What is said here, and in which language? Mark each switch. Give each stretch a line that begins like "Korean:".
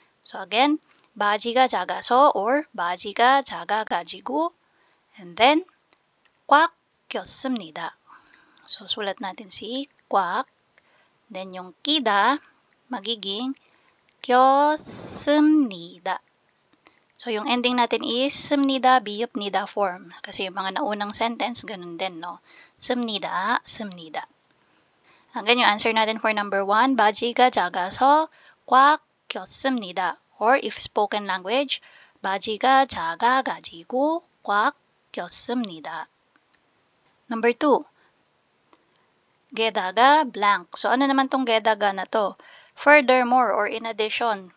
Korean: So, again, 바지가 작아서 or 바지가 작아가지고 and then, 꽉 꼈습니다.
Filipino: So, sulat natin si 꽉. Then, yung 끼다, magiging 꼈습니다. So, yung ending natin is 습니다, 비읍니다 form. Kasi yung mga naunang sentence, ganun din, no? 습니다, 습니다. Hanggang yung answer natin for number 1,
Korean: 바지가 작아서 꽉 꼈습니다.
English: Or if spoken language,
Korean: 바지가 작아가지고 꽉 꼈습니다. Number 2,
Filipino: 게다가 blank. So, ano naman tong 게다가 na to?
English: Furthermore or in addition.